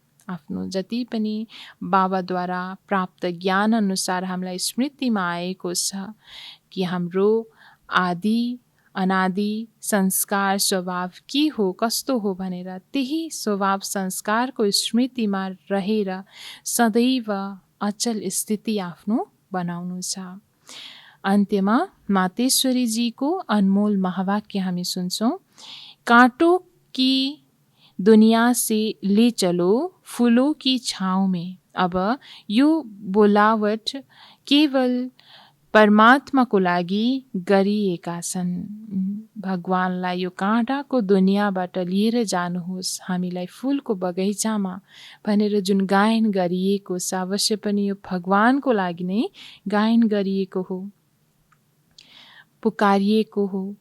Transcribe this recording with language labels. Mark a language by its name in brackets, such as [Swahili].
[Nepali] आफ्नो जति पनि बाबाद्वारा प्राप्त ज्ञान अनुसार हामीलाई स्मृतिमा आएको छ कि हाम्रो आदि अनादि संस्कार स्वभाव के हो कस्तो हो भनेर त्यही स्वभाव संस्कारको स्मृतिमा रहेर सदैव अचल स्थिति आफ्नो बनाउनु छ। अन्त्यमा मातेश्वरीजीको अनमोल महावाक्य हामी सुन्छौँ। [Hindi] कांटों की दुनिया से ले चलो फूलों की छाँव में। [Nepali] अब यो बोलावट केवल परमात्माको लागि गरिएका छन्। भगवानलाई यो काँटाको दुनियाँबाट लिएर जानुहोस् हामीलाई फुलको बगैँचामा भनेर जुन गायन गरिएको छ अवश्य पनि यो भगवानको लागि नै गायन गरिएको हो पुकारिएको हो।